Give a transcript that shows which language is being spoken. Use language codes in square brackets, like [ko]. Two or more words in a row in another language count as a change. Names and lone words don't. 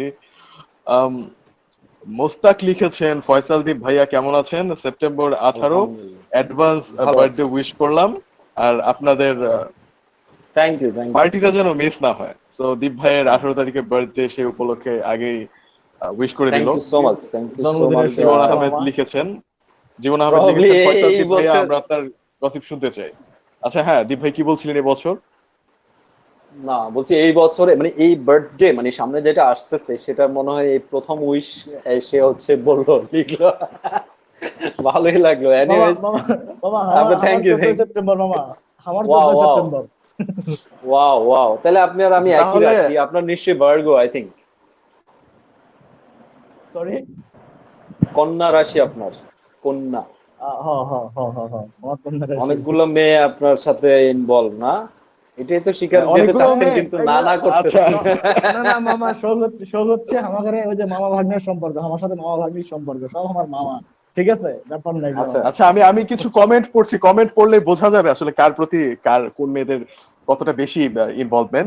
[bn] আম, মোস্তাক লিখেছেন, ফয়সাল দীপ ভাইয়া কেমন আছেন, সেপ্টেম্বর 18 আলহামদুলিল্লাহ, অ্যাডভান্স ভালো আছে। [en] birthday wish [bn] করলাম, আর আপনাদের [en] thank you, thank you. [bn] পার্টিটা যেন মিস না হয়। তো দীপ ভাইয়ের 18 তারিখে বার্থডে, সেই উপলক্ষে আগেই উইশ করে দিল। [en] thank you so much, thank you so much. [bn] জন্মদিনের জীবন শুভেচ্ছা আহমেদ মামা। লিখেছেন, জীবন আহমেদ প্রবাবলি লিখেছেন, ফয়সাল এই দীপ ভাইয়া বছর, আমরা আপনার গসিপ শুনতে চাই। আচ্ছা হ্যাঁ, দীপ ভাই কি বলছিলেন এবছর? না বলছি এই বছরে মানে এই বার্থডে মানে সামনে যেটা আসতেছে সেটা মনে হয় এই প্রথম উইশ সে হচ্ছে বললো, লিখলো। ভালোই লাগলো। মামা এনিওয়েজ মামা মামা আপনার আমার [en] thank you [bn] 14 সেপ্টেম্বর মামা, আমার ওয়াও 14 ওয়াও সেপ্টেম্বর। [en] wow wow, [bn] তাহলে আপনি আর আমি আচ্ছা, একই তাহলে রাশি। আপনার নিশ্চয়ই ভার্গো [en] I think, [bn] সরি। কন্যা রাশি আপনার, কন্যা। হ হ হ হ হ আমার কন্যা রাশি। অনেকগুলো মেয়ে আপনার সাথে ইনভলভ না, এটাই তো শিকার হ্যাঁ, যেতে অনেকগুলো চাচ্ছেন মেয়ে। কিন্তু না এগুলো না আচ্ছা, করতেছেন। না না মামা, শোক হচ্ছে আমাদের ওই যে মামা ভাগ্নের সম্পর্ক, আমার সাথে মামা ভাগ্নির সম্পর্ক, সব আমার মামা। ঠিক আছে, ব্যাপার না এগুলো আচ্ছা মামা। আচ্ছা, আমি আমি কিছু কমেন্ট পড়ছি, কমেন্ট পড়লে বোঝা যাবে আসলে কার প্রতি কার কোন মেয়েদের কতটা বেশি ইনভলভমেন্ট।